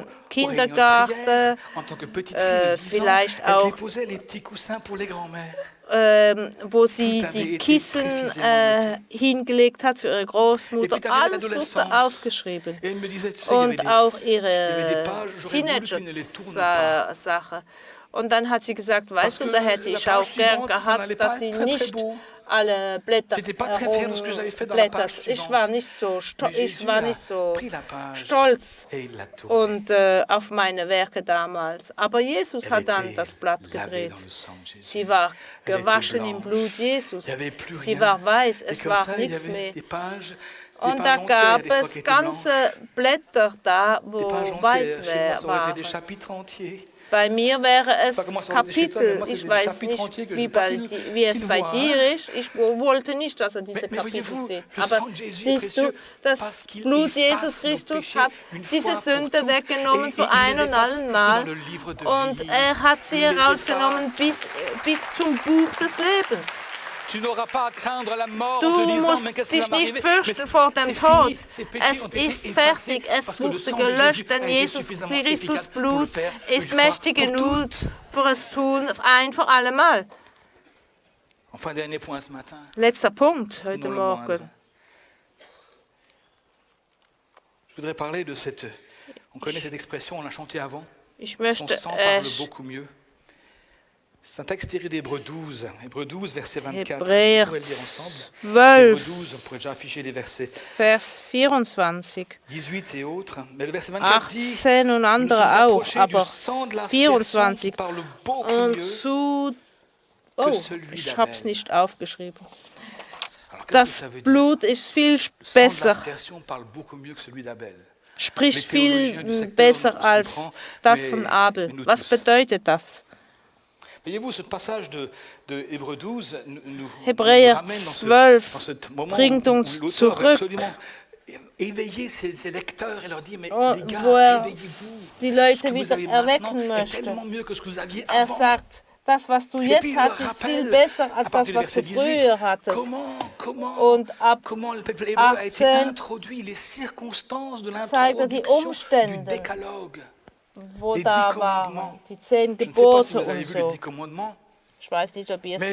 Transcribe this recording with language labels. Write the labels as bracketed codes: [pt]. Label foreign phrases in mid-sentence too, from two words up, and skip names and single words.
[de] Kindergarten, [fr] prière, en tant que petite fille de 10 ans, [de] vielleicht [fr] elle [de] auch [fr] déposait les petits coussins pour les grands-mères. [de] wo sie [fr] Tout avait [de] die [fr] été [de] Kissen [fr] précisément [de] hingelegt hat für ihre [fr] Et [de] Großmutter. [fr] puis t'arrives à [de] Alles wurde [fr] l'adolescence. [de] aufgeschrieben. [fr] Et elle me disait, tu sais, il y avait [de] Und [fr] des, [de] auch [fr] il y avait des [de] ihre [fr] pages, j'aurais voulu qu'ils ne les tournent pas. [de] Teenager-Sache. Und dann hat sie gesagt, weißt du, [fr] que [de] da hätte [fr] la [de] ich [fr] page [de] auch gern [fr] suivante, ça n'allait [de] gehabt, [fr] pas [de] dass sie [fr] être très, très [de] nicht [fr] beau. [de] alle Blätter [fr] J'étais pas très fier de ce que j'avais fait dans la page [de] herumblättert. Ich [fr] suivante. [de] war nicht so, [fr] Mais Jésus [de] ich war [fr] a [de] nicht so [fr] pris la page [de] stolz [fr] et il l'a tournée. [de] und auf meine Werke damals. Aber Jesus [fr] Elle [de] hat dann [fr] était [de] das Blatt [fr] lavée [de] gedreht. [fr] dans le sang de Jésus. [de] Sie war [fr] Elle était [de] gewaschen im [fr] blanche. [de] Blut Jesus. [fr] Il y avait plus [de] Sie [fr] rien. [de] war weiß, [fr] Et [de] es [fr] comme [de] war [fr] ça, il y [de] nichts [fr] avait [de] mehr. [fr] des pages [de] Und da [fr] entières, [de] gab [fr] des fois [de] es [fr] qui étaient blanches. [de] ganze Blätter da, [fr] Des [de] wo [fr] pages [de] weiß [fr] entières. Chez moi, ça aurait été [de] waren. [fr] des chapitres entiers. [de] Bei mir wäre es [fr] Pas comment ça aurait été chez toi, mais [de] Kapitel. [fr] moi, [de] Ich [fr] c'était des [de] weiß [fr] chapitres [de] nicht, [fr] entiers que je [de] wie, [fr] veux pas [de] wie es [fr] qu'il [de] bei [fr] voit, [de] dir [fr] hein. [de] ist. Ich wollte nicht, dass er diese [fr] Mais [de] Kapitel [fr] voyez-vous, [de] sieht. [fr] le [de] Aber [fr] sang de Jésus est [de] siehst du, [fr] précieux [de] das [fr] parce qu'il [de] Blut [fr] efface [de] Jesus [fr] nos [de] Christus [fr] péchés [de] hat [fr] une [de] diese [fr] fois [de] Sünde [fr] pour toutes. [de] weggenommen [fr] Et [de] für [fr] il [de] ein [fr] les [de] und [fr] efface [de] allen [fr] jusqu'au [de] Mal. [fr] dans le livre de [de] Und [fr] vie. [de] er hat sie [fr] Il les [de] herausgenommen [fr] efface. [de] bis zum Buch des Lebens. [fr] Tu n'auras pas à craindre la mort en [de] Du [fr] te disant, [de] musst [fr] mais qu'est-ce qui [de] dich [fr] va [de] nicht [fr] m'arriver? [de] fürchten [fr] Mais [de] vor dem Tod. [fr] fini, ces péchés [de] Es [fr] ont été [de] ist [fr] effacés [de] fertig, [fr] parce [de] es [fr] que le [de] wurde [fr] sang de Jésus [de] gelöscht, [fr] a [de] denn [fr] été [de] Jesus [fr] suffisamment [de] Christus [fr] efficace pour le [de] Blut [fr] faire [de] ist [fr] une fois [de] mächtig [fr] pour [de] genug [fr] toutes. [de] für es tun, ein für alle Mal. [fr] Enfin, dernier point ce matin. [de] Letzter Punkt heute [fr] Non le moindre. [de] Morgen. [fr] Je voudrais parler de cette... On connaît cette expression, on l'a chantée avant. [de] Ich [fr] Son [de] möchte [fr] sang parle beaucoup mieux. C'est un texte tiré d'Hébreux 12, Hébreux 12, verset 24. [de] Hebräer [fr] On pourrait le lire ensemble. Hébreux 12, 12, on pourrait déjà afficher les versets [de] Vers 24. [fr] 18 et autres. Mais le verset 24 dit [de] 18 und [fr] nous sommes [de] andere auch, [fr] approchés du [de] aber [fr] sang de l'aspersion qui 24. parle beaucoup [de] Und [fr] mieux. [de] zu... Oh, [fr] celui [de] ich [fr] d'Abel. [de] habe es nicht aufgeschrieben. [fr] Alors, qu'est-ce que [de] Das [fr] ça veut dire? [de] Blut ist viel [fr] Le sang de [de] besser, [fr] l'aspersion parle beaucoup mieux que celui d'Abel. [de] spricht [fr] Les théologiens du [de] viel [fr] secteur [de] besser [fr] ne [de] als [fr] comprennent, [de] das [fr] mais [de] von Abel. [fr] nous [de] Was [fr] tous. [de] bedeutet das? [fr] Voyez-vous, ce passage de Hébreux 12 nous [de] Hebräer [fr] ramène dans 12 ce moment [de] bringt [fr] où [de] uns [fr] l'auteur veut [de] zurück. [fr] absolument éveiller ses lecteurs et leur dire, mais [de] Oh, [fr] les gars, [de] wo er [fr] réveillez-vous. [de] die [fr] Ce [de] Leute [fr] que vous [de] wieder [fr] avez maintenant [de] erwecken [fr] est [de] möchte. [fr] tellement mieux que ce que vous aviez [de] Er [fr] avant. [de] sagt, das, was du [fr] Et [de] jetzt [fr] puis, il [de] hast, [fr] leur [de] ist viel [fr] rappelle, [de] besser [fr] à [de] als [fr] partir [de] das, [fr] du [de] was du [fr] verset 18, [de] früher hattest. Und ab [fr] comment le peuple hébreu a été 18 introduit, les circonstances de [de] zeigt er die [fr] l'introduction du [de] Umstände, [fr] décalogue. [de] wo [fr] les [de] da 10 waren, [fr] commandements. [de] die 10 [fr] Je ne sais pas si [de] Gebote [fr] vous avez [de] und [fr] vu les [de] so. [fr] 10 commandements. [de] Ich weiß nicht, ob ihr sie